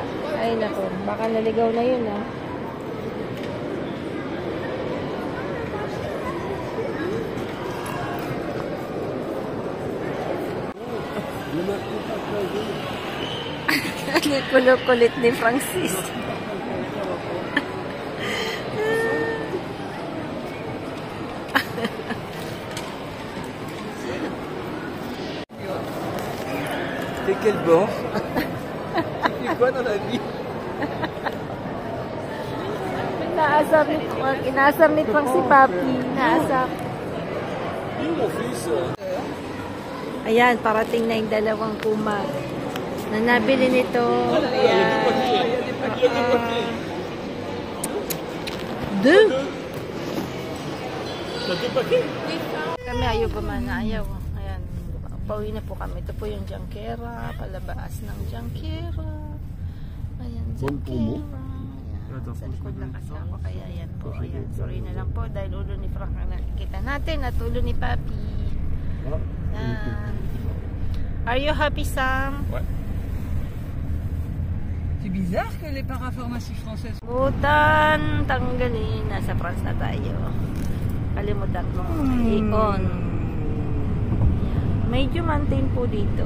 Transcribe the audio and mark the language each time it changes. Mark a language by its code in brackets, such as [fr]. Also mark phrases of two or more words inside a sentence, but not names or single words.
[tl] Ay, nako. Baka naligaw na yun, ah. Ang kulit ni Francis. [fr] T'es quel bord? Tu fais quoi dans la vie? [tl] Inaasar ni Frank si Papi. Inaasar. [fr] Mon fils. [tl] Ayan, parating na yung dalawang kuma na nabili nito. Ayan. Kami ayaw pa man. Ayaw. Ayan. Pauwi na po kami. Ito po yung Junquera. Palabas ng Junquera. Ayan, Junquera. Sa likod lang kasi ako. Kaya ayan po. Ayan. Sorry na lang po. Dahil ulo ni Frank ang nakikita natin. At ulo ni Papi. [en] Are you happy, Sam? [fr] Ouais. C'est bizarre que les parapharmacies françaises... [tl] Butan, tanggalin. Nasa France na tayo. Kalimutan mo. I-on. Medyo maintain po dito.